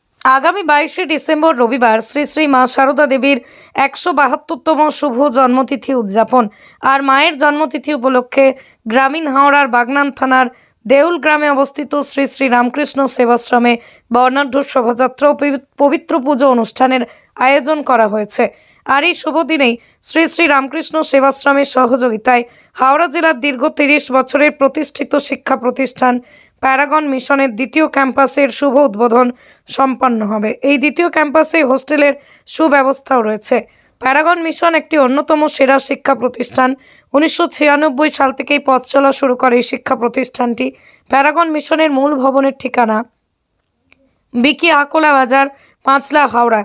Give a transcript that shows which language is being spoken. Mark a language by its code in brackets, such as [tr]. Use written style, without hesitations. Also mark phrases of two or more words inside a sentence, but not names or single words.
[bn] আগামী 22 ডিসেম্বর রবিবার শ্রী শ্রী মা সারদা দেবীর 172তম শুভ জন্মতিথি উদযাপন আর মায়ের জন্মতিথি উপলক্ষে গ্রামীণ হাওড়ার বাগনান থানার দেউল গ্রামে অবস্থিত শ্রী শ্রী রামকৃষ্ণ সেবাশ্রমে বর্ণাঢ্য শোভাযাত্রা আর পবিত্র পুজো অনুষ্ঠানের আয়োজন করা হয়েছে। আর এই শুভ দিনেই শ্রী শ্রী রামকৃষ্ণ সেবাশ্রমের সহযোগিতায় হাওড়া জেলার দীর্ঘ 30 বছরের প্রতিষ্ঠিত শিক্ষা প্রতিষ্ঠান প্যারাগন মিশনের দ্বিতীয় ক্যাম্পাসের শুভ উদ্বোধন সম্পন্ন হবে। এই দ্বিতীয় ক্যাম্পাসে হোস্টেলের সুব্যবস্থাও রয়েছে। প্যারাগন মিশন একটি অন্যতম সেরা শিক্ষা প্রতিষ্ঠান। 1996 সাল থেকেই পথ চলা শুরু করে এই শিক্ষা প্রতিষ্ঠানটি। প্যারাগন মিশনের মূল ভবনের ঠিকানা বিকি আকোলা বাজার, পাঁচলা, হাওড়া।